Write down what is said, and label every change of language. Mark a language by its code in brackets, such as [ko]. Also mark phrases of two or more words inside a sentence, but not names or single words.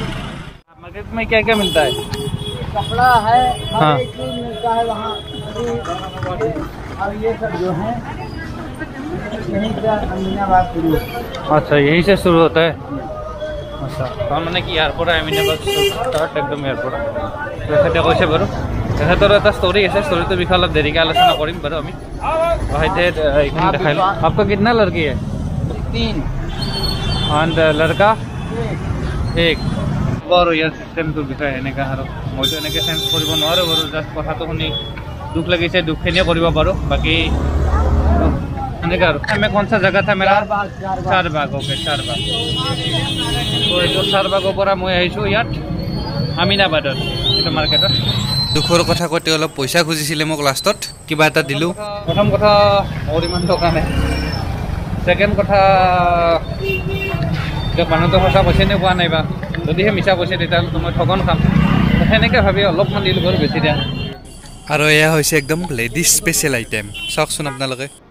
[hi] मार्केट में क्या क्या मिलता है कपड़ा है हाँ। हर एक चीज मिलता है वहाँ और ये सब जो है यहीं से अमीनाबाद शुरू अच्छा यहीं से शुरू होता है अच्छा तो मैंने कि यार [as] পৰা আমিনাবাদ স্টার্ট একদম ইয়াৰ পৰা তেখেতে কৈছে বাৰু তেখেতৰ এটা ষ্টৰি আছে ষ্টৰিটোৰ বিষয়ে অলপ দেৰিকৈ আলোচনা কৰিম বাৰু আমি ভাইতে এইখন দেখাইলোঁ [hi] आपका कितना लड़की है 3 एंड लड़का एक [as] বাৰু ইয়াৰ চিষ্টেমটোৰ বিষয়ে এনেকৈ আৰু মইতো এনেকৈ চেঞ্জ কৰিব নোৱাৰোঁ বাৰু জাষ্ট কথাটো শুনি দুখ লাগিছে দুখখিনিয়ে কৰিব পাৰোঁ বাকী এনেকৈ আৰু [hi] मैं कौन सा जगह था मेरा चारबाग ओके चारबाग [as] তো এইটো চাৰবাগৰ পৰা মই আহিছোঁ ইয়াত আমিনাবাদত এইটো মাৰ্কেটত দুখৰ কথা কওঁতে অলপ পইচা খুজিছিলে মোক লাষ্টত কিবা এটা দিলোঁ প্ৰথম কথা মোৰ ইমান টকা নাই সেকেন্ড কথা মানুহটো সঁচা পইচা নে পোৱা নাই বা যদিহে মিছা পইচা তেতিয়াহ'লে মই ঠগন খাম সেনেকৈ ভাবি অলপমান দিলোঁ বাৰু বেছি দিয়া আৰু এয়া হৈছে একদম [en] ladies special item [as] চাওকচোন আপোনালোকে